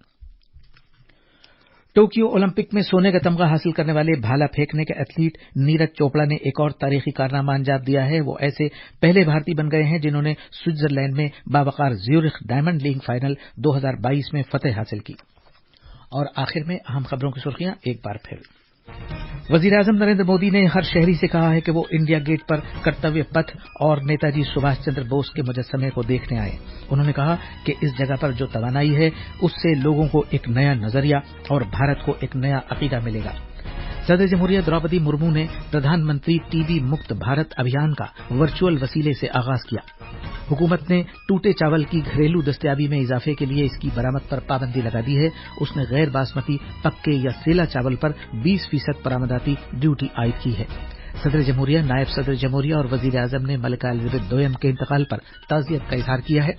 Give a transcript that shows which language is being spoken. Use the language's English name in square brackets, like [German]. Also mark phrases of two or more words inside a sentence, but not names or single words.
[Urdu] ٹوکیو اولمپک میں سونے کا تمغہ حاصل کرنے والے بھالا پھینکنے کے ایتھلیٹ نیرج چوپڑا نے ایک اور تاریخی کارنامہ انجام دیا ہے۔ وہ ایسے پہلے بھارتی بن گئے ہیں جنہوں نے سوئٹزرلینڈ میں باوقار زیورخ ڈائمنڈ لیگ فائنل 2022 میں فتح حاصل کی۔ اور آخر میں اہم خبروں کی سرخیاں ایک بار پھر۔ وزیر اعظم نریندر مودی نے ہر شہری سے کہا ہے کہ وہ انڈیا گیٹ پر کرتویہ پتھ اور نیتا جی سبھاش چندر بوس کے مجسمے کو دیکھنے آئے۔ انہوں نے کہا کہ اس جگہ پر جو توانائی ہے اس سے لوگوں کو ایک نیا نظریہ اور بھارت کو ایک نیا عقیدہ ملے گا۔ صدر جمہوریہ دروپدی مرمو نے پردھان منتری ٹی بی مکت بھارت ابھیان کا ورچوئل وسیلے سے آغاز کیا۔ حکومت نے ٹوٹے چاول کی گھریلو دستیابی میں اضافے کے لیے اس کی برآمد پر پابندی لگا دی ہے۔ اس نے غیر باسمتی، پکے یا سیلا چاول پر 20% برآمداتی ڈیوٹی عائد کی ہے۔ صدر جمہوریہ، نائب صدر جمہوریہ اور وزیر اعظم نے ملکہ الزبتھ دوئم کے انتقال پر تعزیت کا اظہار کیا ہے۔